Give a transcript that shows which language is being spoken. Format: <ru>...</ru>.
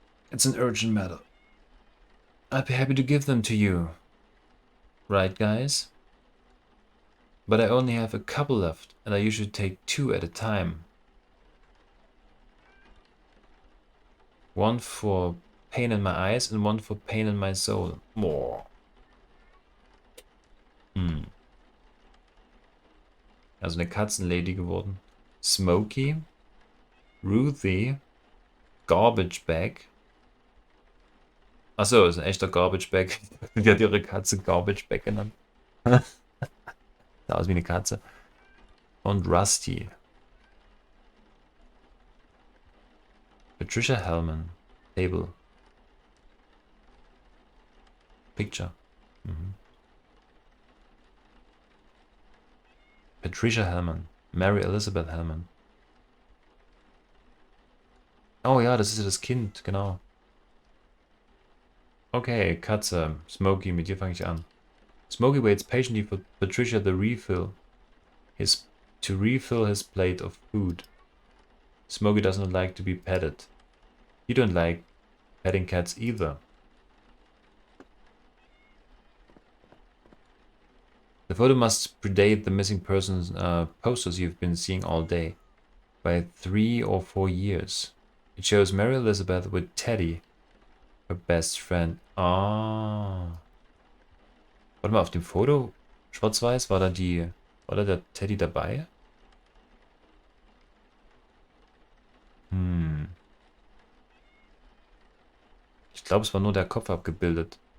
<en>It's an urgent matter. I'd be happy to give them to you. Right, guys? But I only have a couple left, and I usually take 2 at a time. One for pain in my eyes and one for pain in my soul. More. Hm.</en> <de>Also eine Katzenlady geworden. Smokey, Ruthie, Garbage Bag. Achso, ist ein echter Garbage Bag. Die hat ihre Katze Garbage Bag genannt. Sah aus wie eine Katze. Und Rusty.</de> <en>Patricia Hellman. Table. Picture. Mhm. Patricia Hellman. Mary Elizabeth Hellman.</en> <de>Oh ja, das ist ja das Kind, genau. Okay, Katze. Smokey, mit dir fange ich an.</de> <en>Smokey waits patiently for Patricia to refill his plate of food. Smokey does not like to be petted. You don't like petting cats either. The photo must predate the missing persons posters you've been seeing all day by 3 or 4 years. It shows Mary Elizabeth with Teddy, her best friend. Ah.</en> <de>Warte mal, auf dem Foto, schwarz-weiß, war da der Teddy dabei? Hm. Ich glaube, es war nur der Kopf abgebildet.</de>